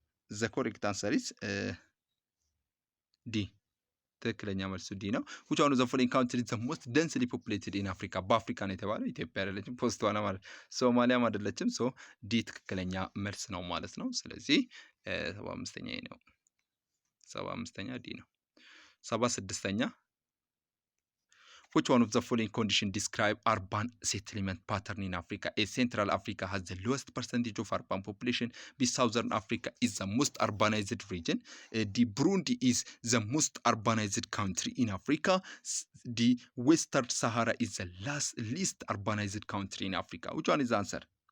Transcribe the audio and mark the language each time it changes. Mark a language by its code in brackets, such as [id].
[en] The correct answer is D. [am] ትክክለኛ መልሱ ዲ ነው። [en] which one of the following countries is the most densely populated in Africa? [am] በአፍሪካ ነው የተባለው። ኢትዮጵያ አይደለችም፣ ቦትስዋና ማለት ሶማሊያም አይደለችም። ሶ ዲ ትክክለኛ መልስ ነው ማለት ነው። ስለዚህ 75ኛ ነው። 75ኛ ዲ ነው። 76ኛ [en] which one of the following condition describe urban settlement pattern in Africa? A Central Africa has the lowest percentage of urban population. B Southern Africa is the most urbanized region. D Burundi is the most urbanized country in Africa. D Western Sahara is the least urbanized country in Africa. Which one is the answer?